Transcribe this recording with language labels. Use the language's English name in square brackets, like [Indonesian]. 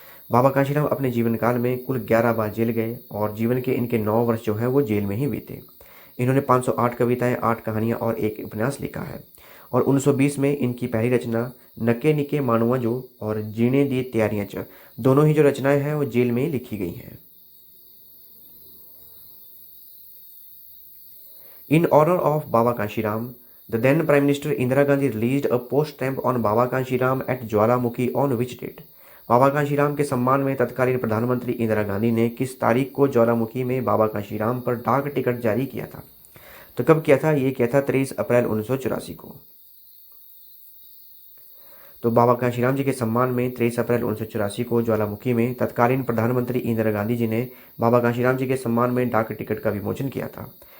[Hindi] बाबा कांशीराम अपने जीवन काल में कुल 11 बार जेल गए और जीवन के इनके 9 वर्ष जो हैं वो जेल में ही बीते। इन्होंने 508 कविताएं, 8 कहानियां और 1 उपन्यास लिखा है। और 1920 में इनकी पहली रचना नके निके मानुआ जो और जीने दी तैयारियां च, दोनों ही जो रचनाएं हैं वो जेल में लिखी गई हैं। [English] In honour of Baba Kanshiram, the then Prime Minister Indira Gandhi released a post stamp on Baba Kanshiram at Jwalamukhi on which date? [Hindi] बाबा कांशीराम के सम्मान में तत्कालीन प्रधानमंत्री इंदिरा गांधी ने किस तारीख को ज्वालामुखी में बाबा कांशीराम पर डाक टिकट जारी किया था? तो कब किया था? ये किया था 23 अप्रैल 1984 को। तो बाबा कांशीराम जी के सम्मान में 23 अप्रैल 1984 को ज्वालामुखी में तत्कालीन प्रधानमंत्री इंदिरा गांधी जी ने बाबा कांशीराम जी के सम्मान में डाक टिकट का विमोचन किया था।